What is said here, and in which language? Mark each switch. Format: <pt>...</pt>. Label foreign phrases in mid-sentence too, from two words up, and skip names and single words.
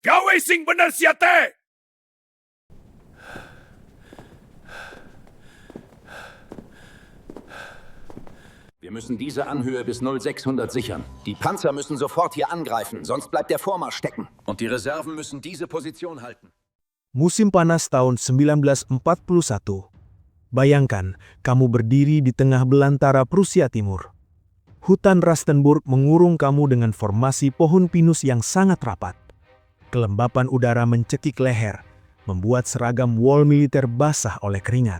<su>sing bener siate!</su> <de>Wir müssen diese Anhöhe bis 0600 sichern. Die Panzer müssen sofort hier angreifen, sonst bleibt der Vormarsch stecken. Und die Reserven müssen diese Position halten.</de> <id>Musim panas tahun 1941. Bayangkan, kamu berdiri di tengah belantara Prusia Timur. Hutan Rastenburg mengurung kamu dengan formasi pohon pinus yang sangat rapat. Kelembapan udara mencekik leher, membuat seragam wol militer basah oleh keringat.</id>